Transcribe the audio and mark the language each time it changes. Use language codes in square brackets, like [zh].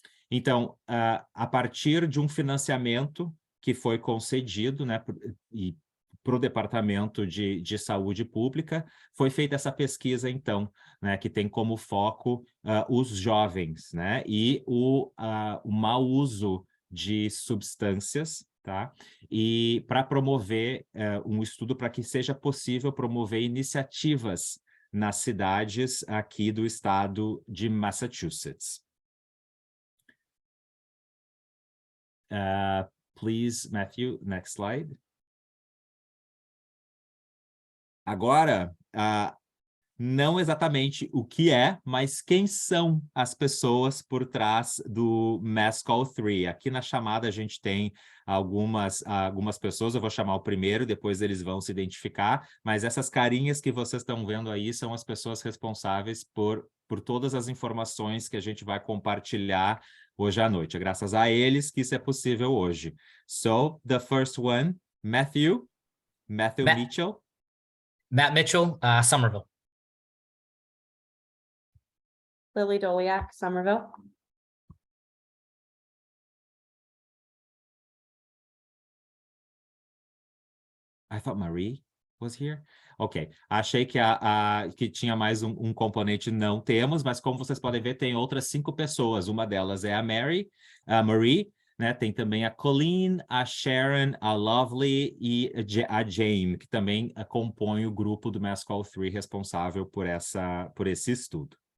[pt] Então, a partir de um financiamento que foi concedido, né, para o Departamento de Saúde Pública, foi feita essa pesquisa, então, né, que tem como foco os jovens, né, e o mau uso de substâncias, tá? E para promover um estudo para que seja possível promover iniciativas nas cidades aqui do estado de Massachusetts. [en] Please, Matthew, next slide. [pt] Agora, não exatamente o que é, mas quem são as pessoas por trás do Mass Call 3. Aqui na chamada a gente tem algumas pessoas, eu vou chamar o primeiro, depois eles vão se identificar, mas essas carinhas que vocês estão vendo aí são as pessoas responsáveis por todas as informações que a gente vai compartilhar hoje à noite. É graças a eles que isso é possível hoje. [en] So, the first one, Matthew Mitchell. Matt Mitchell, Somerville. Lily Doliak, Somerville. I thought Marie was here. [pt] Ok, achei que, que tinha mais um componente, não temos, mas como vocês podem ver, tem outras 5 pessoas. Uma delas é a Marie, né? Tem também a Colleen, a Sharon, a Lovely e a Jane, que também compõem o grupo do Mass Call 3 responsável por esse estudo.